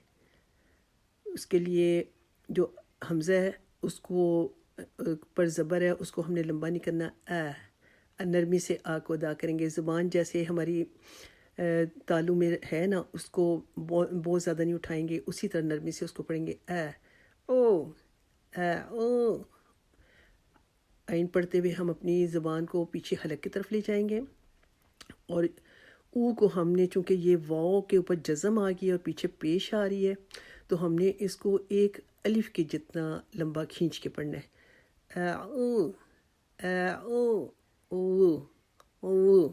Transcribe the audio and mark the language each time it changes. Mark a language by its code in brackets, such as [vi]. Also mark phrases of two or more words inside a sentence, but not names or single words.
[ur] اس کے لیے جو حمزہ ہے اس کو پر زبر ہے اس کو ہم نے لمبا نہیں کرنا، نرمی سے آ کو ادا کریں گے۔ زبان جیسے ہماری تالو میں ہے نا، اس کو بہت زیادہ نہیں اٹھائیں گے، اسی طرح نرمی سے اس کو پڑھیں گے، [ar] او، او۔ [ur] عین پڑھتے ہوئے ہم اپنی زبان کو پیچھے حلق کی طرف لے جائیں گے، اور او کو ہم نے چونکہ یہ واو کے اوپر جزم آ گئی اور پیچھے پیش آ رہی ہے تو ہم نے اس کو ایک الف کے جتنا لمبا کھینچ کے پڑھنا ہے، [ar] او، او، او، او۔